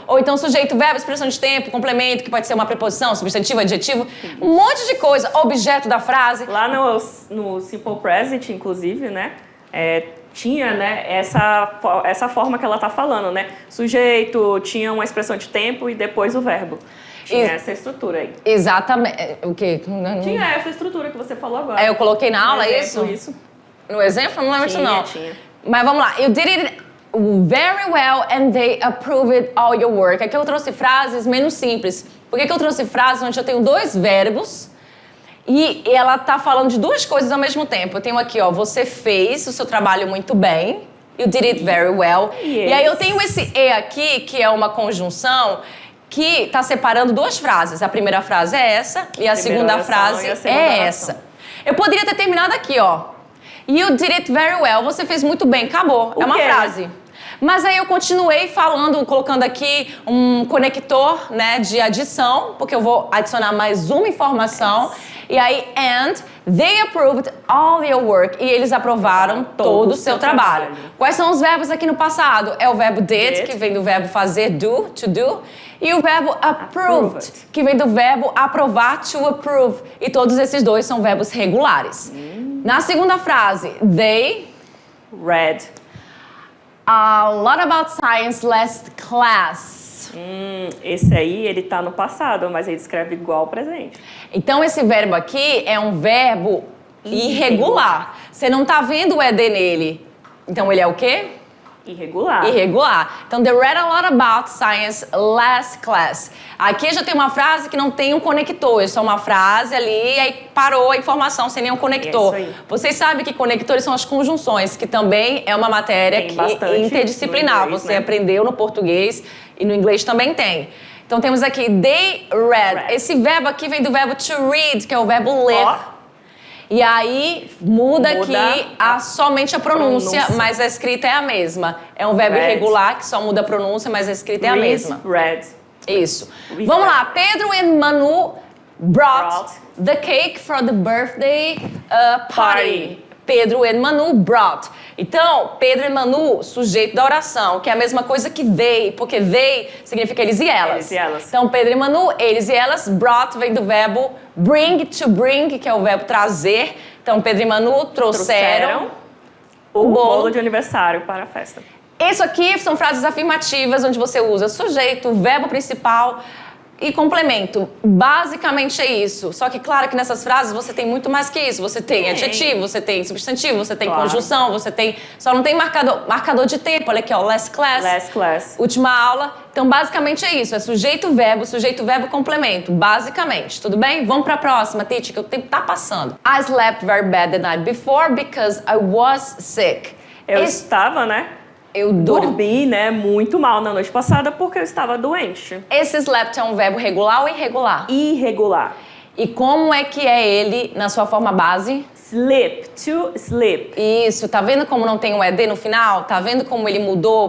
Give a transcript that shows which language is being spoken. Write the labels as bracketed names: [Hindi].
[Portuguese] Ou então sujeito, verbo, expressão de tempo, complemento, que pode ser uma preposição, substantivo, adjetivo. Um monte de coisa. Objeto da frase. Lá no Simple Present, inclusive, né? Tinha, né, essa forma que ela tá falando, né? Sujeito, tinha uma expressão de tempo e depois o verbo. Tinha essa estrutura aí. Exatamente. O quê? Tinha essa estrutura que você falou agora. Eu coloquei na aula exemplo, isso? No exemplo? Não lembro disso, não. Tinha. Mas vamos lá. [English] You did it very well and they approved all your work. [Portuguese] Aqui eu trouxe frases menos simples. Por que eu trouxe frases onde eu tenho 2 verbos e ela tá falando de 2 coisas ao mesmo tempo? Eu tenho aqui, ó, você fez o seu trabalho muito bem. [English] You did it very well. Yes. [Portuguese] E aí eu tenho esse e aqui, que é uma conjunção que tá separando 2 frases. A primeira frase é essa e a segunda frase é essa. Eu poderia ter terminado aqui, ó. [English] You did it very well. [Portuguese] Você fez muito bem. Acabou. É uma frase. Mas aí eu continuei falando, colocando aqui um conector, né, de adição, porque eu vou adicionar mais uma informação. E aí, [English] and they approved all your work. [Portuguese] E eles aprovaram todo o seu trabalho. Quais são os verbos aqui no passado? É o verbo did, que vem do verbo fazer, do, to do. E o verbo approved, que vem do verbo aprovar, to approve. E todos esses 2 são verbos regulares. Na segunda frase, they [English] read a lot about science last class. [Portuguese] Esse aí, ele tá no passado, mas ele escreve igual ao presente. Então, esse verbo aqui é um verbo irregular. Você não tá vendo o ED nele. Então, ele é o quê? Irregular. Irregular. Então, [English] they read a lot about science last class. [Portuguese] Aqui já tem uma frase que não tem um conector. É só uma frase ali e aí parou a informação sem nenhum conector. É isso aí. Vocês sabem que conectores são as conjunções, que também é uma matéria Tem bastante interdisciplinar. no inglês, Você né? aprendeu no português e no inglês também tem. Então, temos aqui, they read. Esse verbo aqui vem do verbo to read, que é o verbo ler. Ó. E aí muda aqui somente a pronúncia, mas a escrita é a mesma. É um verbo irregular que só muda a pronúncia, mas a escrita é a mesma. [English] Read. [Portuguese] Isso. Vamos lá. [English] Pedro and Manu brought the cake for the birthday party. [Portuguese] Pedro e Manu brought. Então, Pedro e Manu, sujeito da oração, que é a mesma coisa que they, porque they significa eles e elas. Eles e elas. Então, Pedro e Manu, eles e elas, brought vem do verbo bring, to bring, que é o verbo trazer. Então, Pedro e Manu trouxeram o bolo de aniversário para a festa. Isso aqui são frases afirmativas, onde você usa sujeito, verbo principal e complemento. Basicamente é isso. Só que, claro que nessas frases você tem muito mais que isso. Você tem adjetivo, você tem substantivo, você tem conjunção, você tem... Só não tem marcador de tempo. Olha aqui, ó. [English] Last class. Last class. [Portuguese] Última aula. Então, basicamente é isso. É sujeito, verbo, complemento. Basicamente. Tudo bem? Vamos pra próxima, Titi, que o tempo tá passando. [English] I slept very bad the night before because I was sick. [Portuguese] Eu estava, né? Eu dormi, né, muito mal na noite passada porque eu estava doente. Esse slept é um verbo regular ou irregular? Irregular. E como é que é ele na sua forma base? [English] Sleep, to sleep. [Portuguese] Isso, tá vendo como não tem um ED no final? Tá vendo como ele mudou?